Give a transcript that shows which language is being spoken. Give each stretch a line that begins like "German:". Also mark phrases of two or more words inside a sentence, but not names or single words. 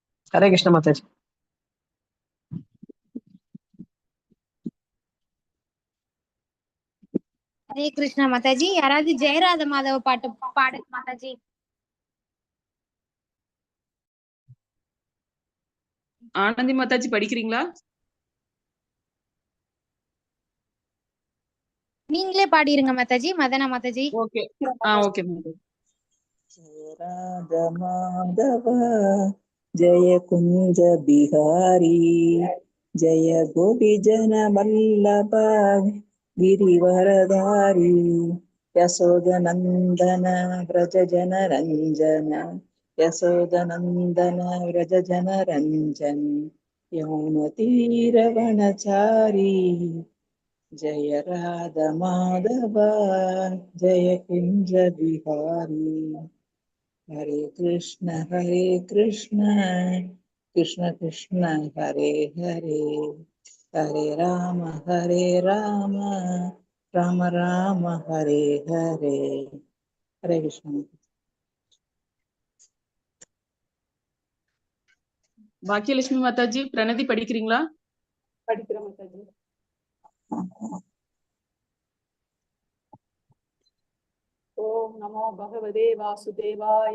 Tamil: हरे कृष्ण माताजी। हरे कृष्णा माताजी। याराவது ஜெயராத மாதவ பாட்டு பாடுங்க மாதாஜி. ஆனந்தி மாதாஜி படிக்கிறீங்களா? நீங்களே பாடிருங்க மாதாஜி. மதனா மாதாஜி. ஓகே. ஓகே மாதாஜி.
Sanskrit: जय राधा माधव जय कुंज बिहारी जय गोपी जन वल्लभ गिरिवरधारी यशोदनंदन व्रज जन रंजन यशोदनंदन व्रज जन रंजन यौन तीरवनचारी जय राधा माधव जय कुंज बिहारी हरे कृष्ण कृष्ण कृष्ण हरे हरे हरे राम राम राम हरे हरे हरे कृष्ण।
Tamil: பாக்கியலட்சுமி மாதாஜி பிரணதி படிக்கிறீங்களா? படிக்கிறேன் மாதாஜி.
Sanskrit: ॐ नमो भगवते वासुदेवाय.